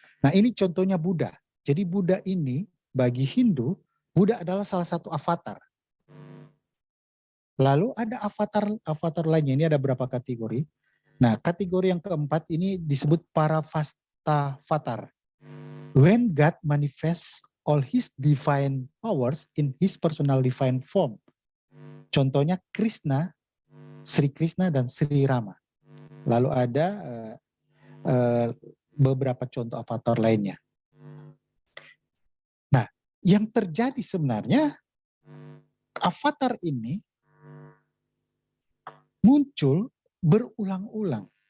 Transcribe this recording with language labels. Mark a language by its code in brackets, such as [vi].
[id] Nah, ini contohnya Buddha. Jadi Buddha ini bagi Hindu, Buddha adalah salah satu avatar. Lalu ada avatar lainnya, ini ada berapa kategori. Nah, kategori yang keempat ini disebut Paravastavatar. [en] When God manifests all his divine powers in his personal divine form. [id] Contohnya Krishna, Sri Krishna dan Sri Rama. Lalu ada beberapa contoh avatar lainnya. Nah, yang terjadi sebenarnya avatar ini muncul berulang-ulang.